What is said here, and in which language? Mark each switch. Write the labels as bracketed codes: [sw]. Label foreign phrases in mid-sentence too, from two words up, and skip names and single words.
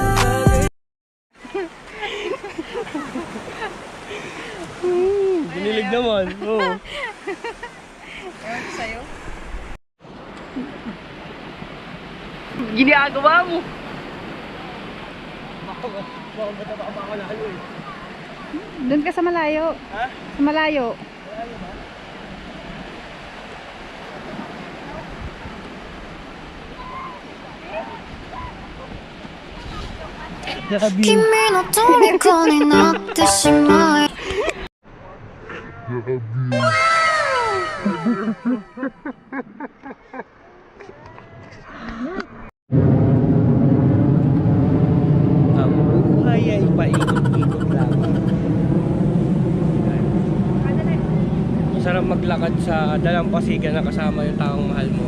[tl] Binilig naman. Oo. Ewan ko sa'yo. Ginagawa mo. Doon ka sa malayo. Ha? Sa malayo. [ja] 君の虜になってしまい [tl] Ang buhay ay paikot-ikot lamang. Masarap maglakad sa dalampasigan na kasama yung taong mahal mo.